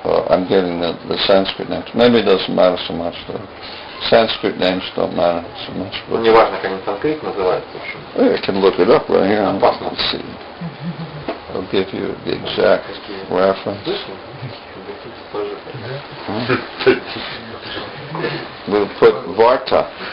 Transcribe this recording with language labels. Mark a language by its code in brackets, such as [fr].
[en] I'm getting the Sanskrit names. Maybe it doesn't matter so much though. Sanskrit names don't matter so much. [ru] Ну, не важно, как они санскрит называются, в общем. [en] I can look it up right here. [ru] Опасно. [en] Let's see. I'll give you the exact reference. We'll put Varta.